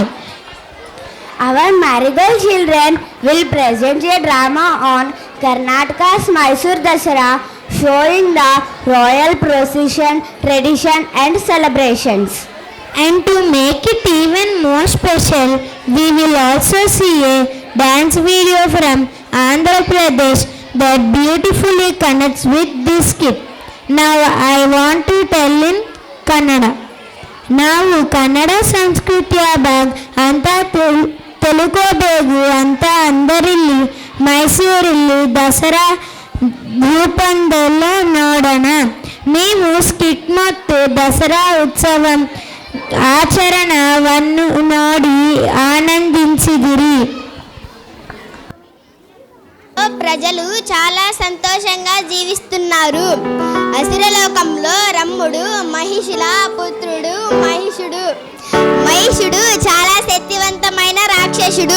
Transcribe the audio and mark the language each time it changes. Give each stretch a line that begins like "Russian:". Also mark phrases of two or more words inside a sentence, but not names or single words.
English: Our marigold children will present a drama on Karnataka's Mysore Dasara, showing the royal procession, tradition and celebrations. And to make it even more special, we will also see a dance video from Andhra Pradesh that beautifully connects with this skit. Now I want to tell in Kannada.
Kannada: ನಾವು ಕನ್ನಡ ಸಂಸ್ಕೃತಿಯ ಅಂತ ತಿಳ್ಕೋಬೇಕು ಅಂತ ಅಂದರಿಲ್ಲಿ ಮೈಸೂರಲ್ಲಿ ದಸರಾ ರೂಪಂದೆಲ್ಲ ನೋಡೋಣ. ನೀವು ಸ್ಕಿಟ್ ಮತ್ತು ದಸರಾ ಉತ್ಸವ ಆಚರಣವನ್ನು ನೋಡಿ ఆనందించిదిరి.
Telugu: ప్రజలు చాలా సంతోషంగా జీవిస్తున్నారు. అసురలోకంలో రమ్ముడు మహిషుల పుత్రుడు మహిషుడు. మహిషుడు చాలా శక్తివంతమైన రాక్షసుడు.